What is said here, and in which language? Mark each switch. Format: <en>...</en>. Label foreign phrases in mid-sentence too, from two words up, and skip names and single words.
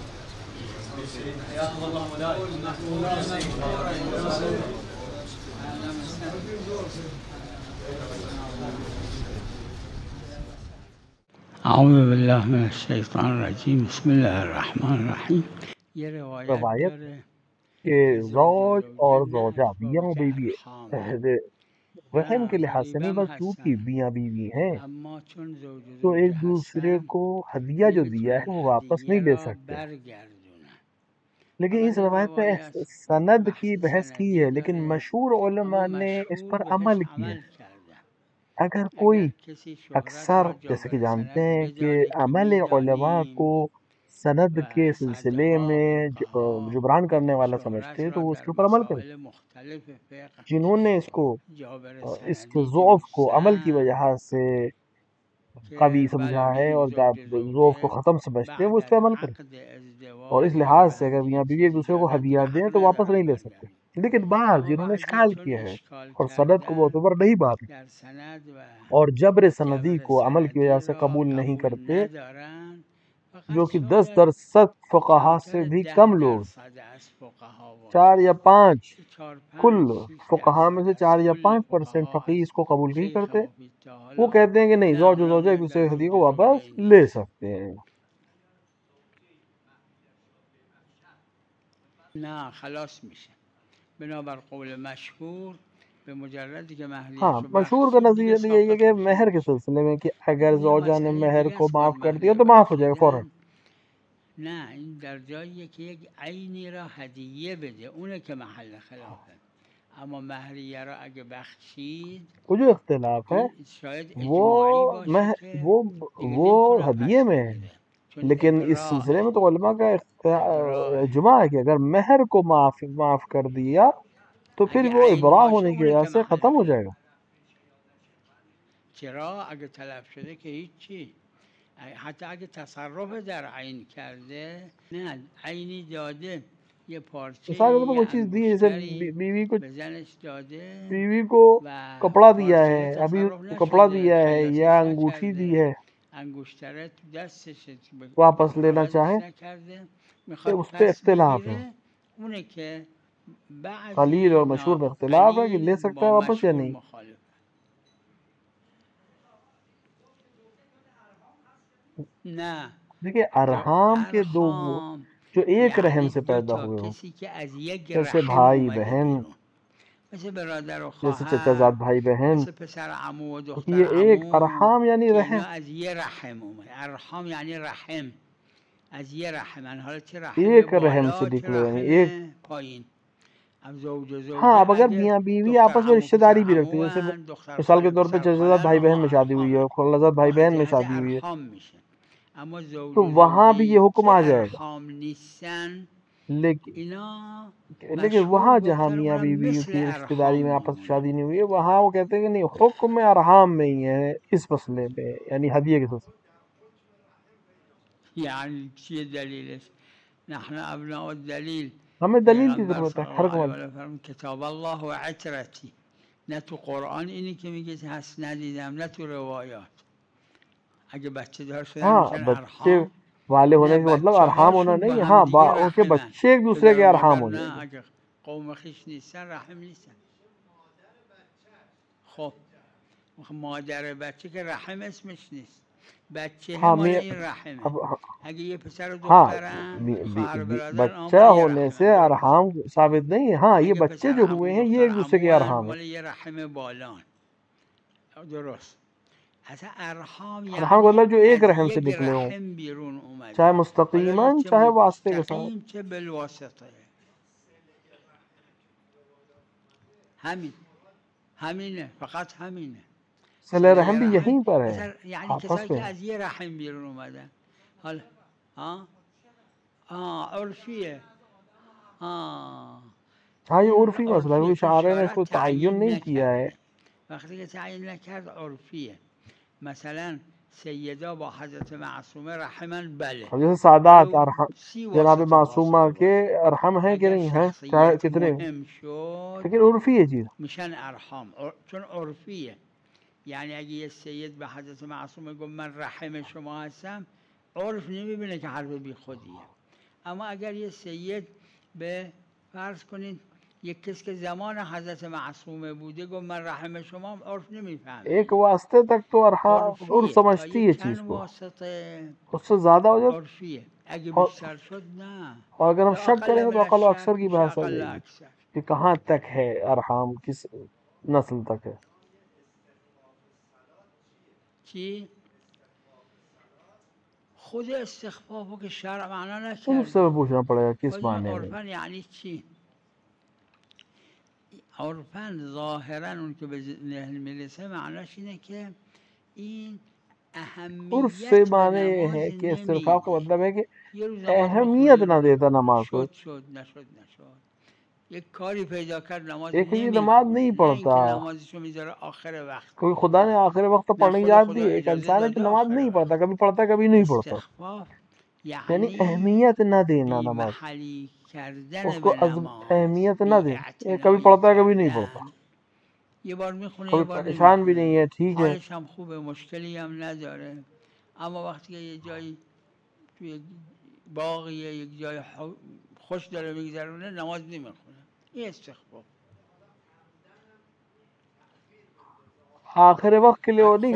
<ar>حياكم الله مولاي. أهلا وسهلا. اعوذ باللہ من الشیطان الرجیم بسم اللہ الرحمن الرحیم.</ar> <ur>یہ روایت</ur> <fa>روایت داره</fa> <ur>کہ</ur> <fa>که</fa> <ur>زوج اور زوجہ</ur> <fa>زوجه</fa> <ur>میاں و بیوی</ur> <fa>ارحام</fa> <ur>عہد رحم کے لحاظ سے نہیں، بس چونکہ میاں بیوی ہیں</ur> <fa>اما چون زوج و</fa> <ur>تو ایک</ur> <fa>زوجه</fa> <ur>دوسرے</ur> <fa>هستن</fa> <ur>کو ہدیہ جو دیا</ur> <fa>نمیتونن</fa> <ur>ہے وہ واپس</ur> <fa>هدیه</fa> <ur>نہیں لے</ur> <fa>را</fa> <ur>سکتے.</ur> <fa>برگردونن.</fa> <ur>لیکن اس</ur> <fa>ولی</fa> <ur>روایت میں</ur> <fa>روایت</fa> <ur>سند کی</ur> <fa>بحث</fa> <ur>بحث کی</ur> <fa>سندی</fa> <ur>ہے، لیکن</ur> <fa>داره</fa> <ur>مشہور</ur> <fa>اما</fa> <ur>علماء نے اس</ur> <fa>مشهور</fa> <ur>پر</ur> <fa>بهش</fa> <ur>عمل کیا</ur> <fa>عمل</fa> <ur>ہے.</ur> <fa>کردن.</fa> <ur>اگر کوئی</ur> <fa>اگر کسی شهرت</fa> <ur>اکثر</ur> <fa>را</fa> <ur>جیسے کہ</ur> <fa>جابر</fa> <ur>جانتے</ur> <fa>سند</fa> <ur>ہیں کہ</ur> <fa>بدانه که</fa> <ur>عمل علماء</ur> <fa>میدانیم</fa> <ur>کو سند</ur> <fa>و</fa> <ur>کے سلسلے</ur> <fa>صدها</fa> <ur>میں</ur> <fa>فقها</fa> <ur>جبران کرنے والا</ur> <fa>شهرت</fa> <ur>سمجھتے ہیں</ur> <fa>را</fa> <ur>تو وہ اس</ur> <fa>در</fa> <ur>کے اوپر عمل کریں.</ur> <fa>مسائل مختلف فقه</fa> <ur>جنہوں نے اس کو</ur> <fa>جابر</fa> <ur>اس کے</ur> <fa>سندی</fa> <ur>ضعف کو عمل کی</ur> <fa>دونستن</fa> <ur>وجہ سے قوی</ur> <fa>که</fa> <ur>سمجھا</ur> <fa>بله</fa> <ur>ہے</ur> <fa>این</fa> <ur>اور</ur> <fa>زوج</fa> <ur>ضعف کو</ur> <fa>زوجه</fa> <ur>ختم سمجھتے ہیں، وہ</ur> <fa>بعد</fa> <ur>اس پہ</ur> <fa>از</fa> <ur>عمل کریں.</ur> <fa>عقد</fa> <ur>اور اس</ur> <fa>ازدواج</fa> <ur>لحاظ سے اگر</ur> <fa>وقتی</fa> <ur>میاں بیوی ایک</ur> <fa>چیزی</fa> <ur>دوسرے کو</ur> <fa>دارن</fa> <ur>ہدیہ دیں تو واپس</ur> <fa>حق</fa> <ur>نہیں لے</ur> <fa>ندارن.</fa> <ur>سکتے. لیکن بعض</ur> <fa>اما</fa> <ur>جنہوں نے</ur> <fa>بعضی</fa> <ur>اشکال</ur> <fa>چون</fa> <ur>کیا ہے</ur> <fa>اشکال</fa> <ur>اور سند کو</ur> <fa>کردن</fa> <ur>معتبر نہیں بات ہے</ur> <fa>در سند و</fa> <ur>اور جبر سندی</ur> <fa>جبر</fa> <ur>کو عمل کی وجہ</ur> <fa>سندی</fa> <ur>سے</ur> <fa>را</fa> <ur>قبول نہیں</ur> <fa>قبول</fa> <ur>کرتے،</ur> <fa>ندارن، فقط</fa> <ur>جو کہ</ur> <fa>شاید</fa> <ur>10% فقہا سے</ur> <fa>کمتر</fa> <ur>بھی</ur> <fa>10</fa> <ur>کم لوگ،</ur> <fa>درصد از فقها</fa> <ur>4</ur> <fa>باشه</fa> <ur>یا 5</ur> <fa>که 4</fa> <ur>کل</ur> <fa>5 6</fa> <ur>فقہا میں</ur> <fa>درصد</fa> <ur>سے</ur> <fa>از</fa> <ur>4 یا</ur> <fa>کل</fa> <ur>5%</ur> <fa>فقها</fa> <ur>فقیہ</ur> <fa>از</fa> <ur>اس کو قبول نہیں</ur> <fa>شیخ</fa> <ur>کرتے.</ur> <fa>مفید تا</fa> <ur>وہ</ur> <fa>حالا</fa> <ur>کہتے ہیں کہ نہیں،</ur> <fa>نه</fa> <ur>زوج و</ur> <fa>اونا</fa> <ur>زوجہ ایک</ur> <fa>میگن</fa> <ur>دوسرے کی ہدیہ</ur> <fa>زوج</fa> <ur>کو</ur> <fa>زوجه</fa> <ur>واپس</ur> <fa>ای</fa> <ur>لے</ur> <fa>نیست.</fa> <ur>سکتے ہیں.</ur> <fa>نه خلاص میشه. بنابر قول مشهور به مجردی که</fa> <ur>ہاں،</ur> <fa>مهریش رو</fa> <ur>مشہور کا</ur> <fa>بخشید دیگه</fa> <ur>نظریہ یہ ہے</ur> <fa>ساقط</fa> <ur>کہ</ur> <fa>میشه</fa> <ur>مہر کے</ur> <fa>هیچ.</fa> <ur>سلسلے میں کہ اگر</ur> <fa>این یه</fa> <ur>زوجہ نے</ur> <fa>مسئله</fa> <ur>مہر</ur> <fa>دیگه</fa> <ur>کو</ur> <fa>است.</fa> <ur>معاف</ur> <fa>باز</fa> <ur>کر دیا</ur> <fa>مهریه</fa> <ur>تو معاف ہو جائے گا فوراً.</ur> <fa>بخشیدن. نه این در جاییه که یک عینی را هدیه بده، اونه که محل خلافه. اما مهریه را اگه بخشید</fa> <ur>وہ جو اختلاف ہے</ur> <fa>این شاید</fa> <ur>وہ</ur> <fa>اجماعی باشه که</fa> <ur>وہ</ur> <fa>دیگه</fa> <ur>وہ</ur> <fa>نمیتونه</fa> <ur>ہدیے</ur> <fa>پس</fa> <ur>میں ہے،</ur> <fa>بگیره، چون</fa> <ur>لیکن اس سلسلے میں تو علماء کا</ur> <fa>ابراهه.</fa> <ur>اجماع ہے کہ اگر مہر کو معاف کر دیا تو پھر</ur> <fa>اگه</fa> <ur>وہ</ur> <fa>عین</fa> <ur>ابراء</ur> <fa>باشه</fa> <ur>ہونے کی</ur> <fa>اونه</fa> <ur>وجہ</ur> <fa>که</fa> <ur>سے</ur> <fa>محل</fa> <ur>ختم ہو</ur> <fa>خلاف.</fa> <ur>جائے گا.</ur> <fa>چرا؟ اگه تلف شده که هیچی. حتی اگه تصرف در عین کرده، نه عینی داده، یه پارچه</fa> <ur>مثال کے طور پر</ur> <fa>یه</fa> <ur>کوئی چیز دی، جیسے</ur> <fa>انگشتری</fa> <ur>بیوی کو</ur> <fa>به زنش داده</fa> <ur>بیوی کو</ur> <fa>و</fa> <ur>کپڑا دیا</ur> <fa>پارچه</fa> <ur>ہے، ابھی</ur> <fa>تصرف</fa> <ur>کپڑا</ur> <fa>نشده،</fa> <ur>دیا ہے یا</ur> <fa>خلاصش</fa> <ur>انگوٹھی دی</ur> <fa>نکرده،</fa> <ur>ہے،</ur> <fa>انگشتره تو دستش</fa> <ur>واپس لینا چاہے</ur> <fa>واردش نکرده،</fa> <ur>کہ</ur> <fa>میخواد</fa> <ur>اس پہ</ur> <fa>پس</fa> <ur>اختلاف ہے.</ur> <fa>بگیره، اونه که</fa> <ur>قلیل اور</ur> <fa>بعضی</fa> <ur>مشہور میں اختلاف ہے کہ لے</ur> <fa>قلیل</fa> <ur>سکتا ہے</ur> <fa>با</fa> <ur>واپس یا</ur> <fa>مشهور</fa> <ur>نہیں.</ur> <fa>مخالف. نه</fa> <ur>دیکھیے ارحام کے دو</ur> <fa>ارحام</fa> <ur>جو ایک رحم</ur> <fa>یعنی</fa> <ur>سے</ur> <fa>دو</fa> <ur>پیدا</ur> <fa>تا</fa> <ur>ہوئے ہوں،</ur> <fa>کسی که از یک</fa> <ur>جیسے</ur> <fa>رحم</fa> <ur>بھائی</ur> <fa>اومده</fa> <ur>بہن،</ur> <fa>بیرون، مثل برادر و</fa> <ur>جیسے چچا زاد</ur> <fa>خواهر،</fa> <ur>بھائی بہن،</ur> <fa>مثل پسر عمو و</fa> <ur>کیونکہ</ur> <fa>دختر</fa> <ur>یہ ایک</ur> <fa>عمو،</fa> <ur>ارحام یعنی</ur> <fa>که</fa> <ur>رحم،</ur> <fa>اینا از یه رحم اومده. ارحام یعنی رحم، از یه رحم. حالا چه رحم</fa> <ur>ایک رحم سے</ur> <fa>بالا چه</fa> <ur>نکلے، یعنی</ur> <fa>رحم</fa> <ur>ایک.</ur> <fa>پایین. اب زوج و</fa> <ur>ہاں،</ur> <fa>زوجه</fa> <ur>اب اگر</ur> <fa>اگه</fa> <ur>میاں بیوی</ur> <fa>دختر</fa> <ur>آپس میں</ur> <fa>عمو</fa> <ur>رشتہ</ur> <fa>پسر</fa> <ur>داری بھی رکھتے</ur> <fa>عمو</fa> <ur>ہیں، جیسے</ur> <fa>هن، دختر</fa> <ur>مثال کے</ur> <fa>خاله</fa> <ur>طور پہ</ur> <fa>پسر</fa> <ur>چچا</ur> <fa>خاله</fa> <ur>زاد</ur> <fa>هن،</fa> <ur>بھائی بہن</ur> <fa>اونها</fa> <ur>میں شادی ہوئی ہے،</ur> <fa>ارحامه.</fa> <ur>خالہ زاد بھائی</ur> <fa>اونها از</fa> <ur>بہن میں</ur> <fa>جهت</fa> <ur>شادی ہوئی ہے،</ur> <fa>ارحام میشه. اما زوج</fa> <ur>تو</ur> <fa>و</fa> <ur>وہاں بھی</ur> <fa>زوجه‌ای</fa> <ur>یہ حکم</ur> <fa>که</fa> <ur>آ جائے گا.</ur> <fa>ارحام نیستن،</fa> <ur>لیکن</ur> <fa>اینا</fa> <ur>وہاں</ur> <fa>مشهور</fa> <ur>جہاں</ur> <fa>گفتن</fa> <ur>میاں</ur> <fa>اونا</fa> <ur>بیوی</ur> <fa>مثل</fa> <ur>کی رشتہ داری</ur> <fa>ارحام</fa> <ur>میں آپس میں</ur> <fa>میمونه.</fa> <ur>شادی نہیں ہوئی ہے، وہاں وہ کہتے ہیں کہ نہیں، حکم ارحام میں ہی ہے اس مسئلے میں، یعنی ہدیے کے سلسلے.</ur> <fa>یعنی چیه دلیلش؟</fa> <ar>نحن ابناء الدلیل.</ar> <ur>ہمیں دلیل کی</ur> <fa>پیغمبر</fa> <ur>ضرورت ہے</ur> <fa>صلی</fa> <ur>ہر</ur> <fa>الله</fa> <ur>کو.</ur> <fa>علیه و آله فرمود</fa> <ar>کتاب الله و عترتی.</ar> <fa>نه تو قرآن اینی که میگه هست ندیدم، نه تو روایات. اگه بچه دار شدن</fa> <ur>ہاں،</ur> <fa>میشن</fa> <ur>بچے</ur> <fa>ارحام،</fa> <ur>والے</ur> <fa>نه</fa> <ur>ہونے کا مطلب</ur> <fa>بچه</fa> <ur>ارحام ہونا</ur> <fa>هاشون با</fa> <ur>نہیں ہے.</ur> <fa>هم</fa> <ur>ہاں،</ur> <fa>دیگه</fa> <ur>ان کے</ur> <fa>رحمن.</fa> <ur>بچے ایک دوسرے</ur> <fa>پدر</fa> <ur>کے</ur> <fa>و</fa> <ur>ارحام</ur> <fa>مادر</fa> <ur>ہو جائیں</ur> <fa>نه،</fa> <ur>گے.</ur> <fa>اگه قوم خیش نیستن رحم نیستن. خب مادر بچه که رحم اسمش نیست، بچه</fa> <ur>ہاں</ur> <fa>مال این رحمه.</fa> <ur>اب</ur> <fa>اگه یه پسر و</fa> <ur>ہاں،</ur> <fa>دخترن، خواهر و برادرن،</fa> <ur>بچہ</ur> <fa>مال یه</fa> <ur>ہونے سے</ur> <fa>رحمن.</fa> <ur>ارحام ثابت نہیں ہے. ہاں، یہ</ur> <fa>اگه</fa> <ur>بچے</ur> <fa>پسر</fa> <ur>جو</ur> <fa>عمو</fa> <ur>ہوئے ہیں یہ</ur> <fa>دختر</fa> <ur>ایک دوسرے کے</ur> <fa>عمو هن،</fa> <ur>ارحام ہیں.</ur> <fa>مال یه رحم بالان. درست. اصلا ارحام</fa> <ur>ارحام کا</ur> <fa>یعنی</fa> <ur>مطلب جو ایک</ur> <fa>از</fa> <ur>رحم سے</ur> <fa>یک</fa> <ur>نکلے ہوں،</ur> <fa>رحم بیرون</fa> <ur>چاہے</ur> <fa>اومده، حالا یا</fa> <ur>مستقیماً</ur> <fa>چه</fa> <ur>چاہے واسطے کے ساتھ.</ur> <fa>مستقیم چه بالواسطه. همین، همینه، فقط همینه.</fa> <ur>صلہ</ur> <fa>صله</fa> <ur>رحم بھی</ur> <fa>رحم</fa> <ur>یہیں پر ہے،</ur> <fa>مثلا یعنی</fa> <ur>آپس</ur> <fa>کسایی که</fa> <ur>میں.</ur> <fa>از یه رحم بیرون اومدن. حالا عرفیه.</fa> <ur>ہاں، یہ</ur> <fa>این</fa> <ur>عرفی مسئلہ ہے،</ur> <fa>عرفیه</fa> <ur>کوئی</ur> <fa>چون</fa> <ur>شاعر نے اس</ur> <fa>شارع</fa> <ur>کو تعین</ur> <fa>تعیین</fa> <ur>نہیں کیا ہے.</ur> <fa>نکرده. وقتی که تعیین نکرد عرفیه. مثلا سیدا با حضرت معصومه رحمن، بله،</fa> <ur>اب جیسے سادات</ur> <fa>ولو</fa> <ur>ارحم</ur> <fa>30</fa> <ur>جناب</ur> <fa>واسطه</fa> <ur>معصومہ</ur> <fa>فاصله</fa> <ur>کے</ur> <fa>باشه.</fa> <ur>ارحم ہیں کہ</ur> <fa>اگر</fa> <ur>نہیں ہیں، چاہے</ur> <fa>شخصیت</fa> <ur>کتنے،</ur> <fa>مهم شد</fa> <ur>لیکن عرفی ہے چیز.</ur> <fa>میشن ارحام، چون عرفیه. یعنی اگه یه سید به حضرت معصومه گفت من رحم شما هستم، عرف نمیبینه که حرف بی خودیه. اما اگر یه سید به فرض کنید یک کس که زمان حضرت معصومه بوده گفت من رحم شما، عرف نمیفهمه.</fa> <ur>ایک واسطے تک تو ارحام اور سمجھتی ہے چیز کو، اس سے زیادہ ہو جائے</ur> <fa>عرفیه. اگه</fa> <ur>اور</ur> <fa>بیشتر شد نه.</fa> <ur>اور اگر ہم</ur> <fa>لا</fa> <ur>شک کریں</ur> <fa>اقل</fa> <ur>گے تو</ur> <fa>من</fa> <ur>عقل و</ur> <fa>الشک</fa> <ur>اکثر کی</ur> <fa>میشه</fa> <ur>بحث آ</ur> <fa>اقل</fa> <ur>جائے گی</ur> <fa>اکثر.</fa> <ur>کہ کہاں تک ہے ارحام، کس نسل تک ہے.</ur> <fa>چی؟ خود استخفافو که شرع معنا</fa> <ur>تو اس سے</ur> <fa>نکرده.</fa> <ur>پوچھنا پڑے گا کس</ur> <fa>خود</fa> <ur>معنی میں.</ur> <fa>عرفن یعنی چی؟ عرفن ظاهرا اون که به ذهن میرسه معناش اینه که این</fa> <ur>عرف سے</ur> <fa>اهمیت به</fa> <ur>معنی یہ</ur> <fa>نماز</fa> <ur>ہے کہ استغفار کا</ur> <fa>نمیده.</fa> <ur>مطلب ہے کہ</ur> <fa>یه روز نماز</fa> <ur>اہمیت</ur> <fa>میخونه</fa> <ur>نہ دیتا نماز کو.</ur> <fa>شد نشد یک کاری پیدا کرد نماز</fa> <ur>ایک یہ نماز</ur> <fa>نمیخونه،</fa> <ur>نہیں</ur> <fa>نه</fa> <ur>پڑھتا</ur> <fa>اینکه نمازشو میذاره آخر وقت.</fa> <ur>کیونکہ خدا نے آخر وقت</ur> <fa>نه</fa> <ur>پڑھنے کی</ur> <fa>خود</fa> <ur>اجازت</ur> <fa>خدا</fa> <ur>دی. ایک</ur> <fa>اجازه</fa> <ur>انسان ہے جو</ur> <fa>داده</fa> <ur>نماز</ur> <fa>آخر</fa> <ur>نہیں</ur> <fa>وقت.</fa> <ur>پڑھتا، کبھی پڑھتا کبھی نہیں پڑھتا،</ur> <fa>استخفاف یعنی</fa> <ur>یعنی اہمیت نہ دینا</ur> <fa>بی</fa> <ur>نماز</ur> <fa>محلی کردن</fa> <ur>اس کو</ur> <fa>به نماز،</fa> <ur>اہمیت نہ</ur> <fa>بی</fa> <ur>دینا. یہ کبھی</ur> <fa>اعتنایی</fa> <ur>پڑھتا ہے کبھی نہیں پڑھتا،</ur> <fa>کردن. یه بار میخونه یه</fa> <ur>کبھی</ur> <fa>بار</fa> <ur>پریشان بھی نہیں</ur> <fa>نمیخونه،</fa> <ur>ہے، ٹھیک ہے.</ur> <fa>حالش هم خوبه، مشکلی هم نداره. اما وقتی که یه جایی توی باغی یک جای خوش داره میگذرونه نماز نمیخونه، این استخفاف.</fa> <ur>آخر وقت کے لیے وہ نہیں</ur>